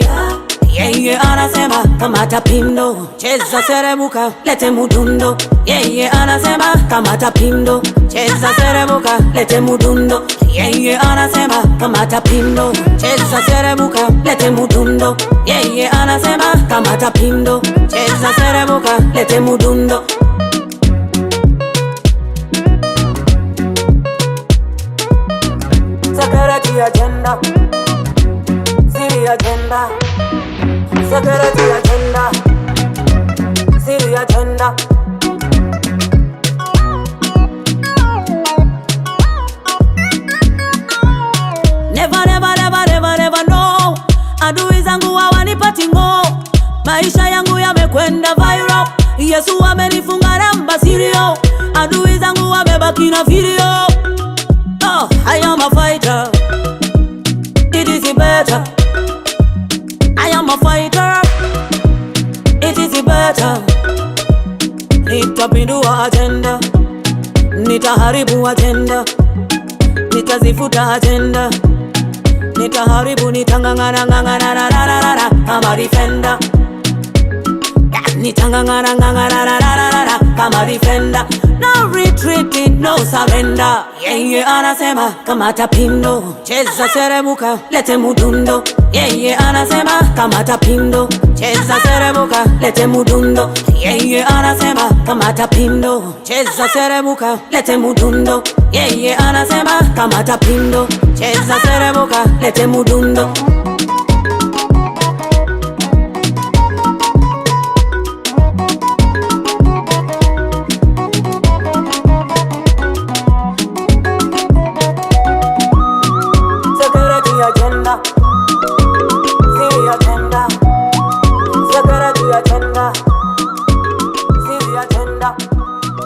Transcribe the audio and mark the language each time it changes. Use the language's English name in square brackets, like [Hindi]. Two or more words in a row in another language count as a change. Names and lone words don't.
[Swahili] Yeye anasema kamata pindo, cheza serebuka, lete mudundo. Yeye anasema kamata pindo, cheza serebuka, lete mudundo. Yeye anasema kamata pindo, cheza serebuka, lete mudundo. Yeye anasema kamata pindo, cheza serebuka, lete mudundo. [Ganda] Zakarati agenda, Ziri agenda, Zakarati agenda, Ziri agenda. [English] Never no. [Swahili] Adui zangu hawanipati ngo, maisha yangu yamekwenda viral. Yesu amenifunga namba sirio, adui zangu wamebaki na video. [English] Oh, I am a fighter, it is better. I am a fighter, it is better. [Swahili] Nitapindua agenda, nitaharibu agenda, nitazifuta agenda, nitaharibu, nitangangana kama defender. Nitangangana kama defender. [English] No retreating, no surrender. [Swahili] Yeye anasema kamata pindo, cheza serebuka, lete mudundo. Yeye anasema kamata pindo, cheza serebuka, lete mudundo. Yeye anasema kamata pindo, cheza serebuka, lete mudundo. Yeye anasema kamata pindo, cheza serebuka, lete mudundo. [Ganda] Agenda, Ziri agenda, Zakarati agenda, Ziri agenda.